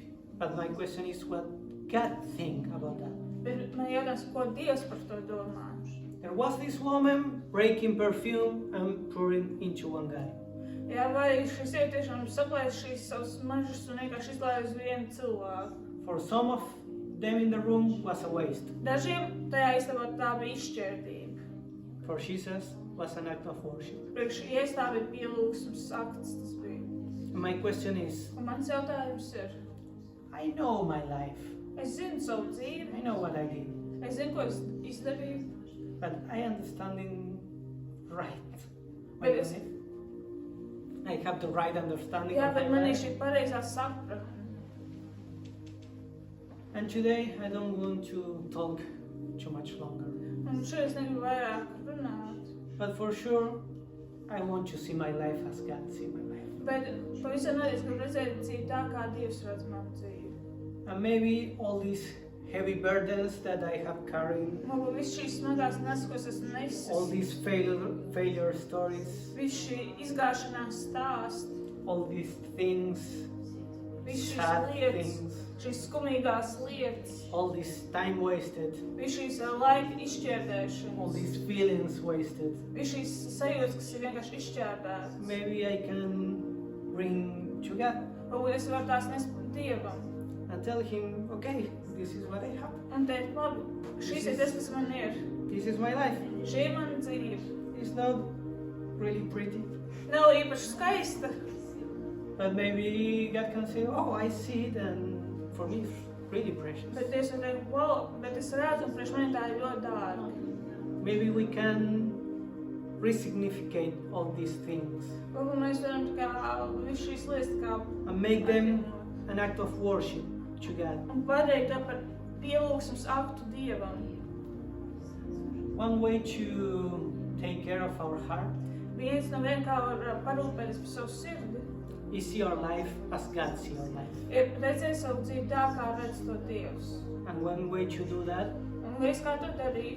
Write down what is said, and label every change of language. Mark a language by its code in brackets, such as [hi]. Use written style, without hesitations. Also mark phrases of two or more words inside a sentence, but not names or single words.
[en] But my question is what God think about that. [lv] Bet man jautājums, ko Dievs par to domā? [en] There was this woman breaking perfume and pouring into one guy. [lv] Jā, vai šis ir tiešām saplēs šīs savas mažas un vienkārši izlaiž uz vienu cilvēku? [en] For some of them in the room was a waste. [lv] Dažiem tajā istabā tā bija izšķērdība. [en] For Jesus was an act of worship. [lv] Priekš Jēzus tā bija pielūgsmes akts, tas bija. [en] And my question is, [lv] Un mans jautājums ir, [en] I know my life. [lv] es zinu savu dzīvi, [en] I know what I did. [lv] es zinu, ko es izdarīju, [en] But I understanding right. But it's- I have the right understanding [lv] jā, [en] of [lv] bet [en] my [lv] man ir [en] life. [lv] šī pareizā sapratne. [en] And today I don't want to talk too much longer. [lv] Un šodien es negribu vairāk runāt. [en] But for sure, I want to see my life as God see my life. [lv] Bet pavisam noteikti es gribu redzēt dzīvi tā, kā Dievs redz manu dzīvi. [en] And maybe all these heavy burdens that I have carried, [lv] Varbūt viss šīs smagās nesas, ko es esmu [en] all [lv] nesis, [en] these failure stories, [lv] viss šī izgāšanās stāsts, [en] all these things, [lv] viss šīs [en] sad [lv] lietas, [en] things, [lv] šīs skumīgās lietas, [en] all this time wasted, [lv] viss šīs laika [en] all [lv] izšķērdēšanas, [en] these feelings wasted. [lv] viss šīs sajūtas, kas ir vienkārši izšķērdētas. [en] Maybe I can bring to God [lv] Varbūt es varu tās nest Dievam [en] and tell him, okay, this is what I have. [lv] un teikt, labi, šis ir tas, kas man ir. [en] This is my life. [lv] Šī ir mana dzīve. [en] It's not really pretty, [lv] Nav īpaši skaista, [en] but maybe God can say, oh, I see it, and for me it's really precious. [lv] bet Dievs var teikt, wow, bet es redzu, un priekš mani tā ir ļoti dārga. [en] Maybe we can resignificate all these things [lv] Varbūt mēs varam tā kā visu šīs lietas tā kā [en] and make them an act of worship to God. [lv] un padarīt to par pielūgsmes aktu Dievam. [en] One way to take care of our heart [lv] Viens no vien, kā var parūpēties par savu sirdi, [en] is see our life as God sees our life. [lv] ir redzēt savu dzīvi tā, kā redz to Dievs. [en] And one way to do that [lv] Un viss, kā to darīt,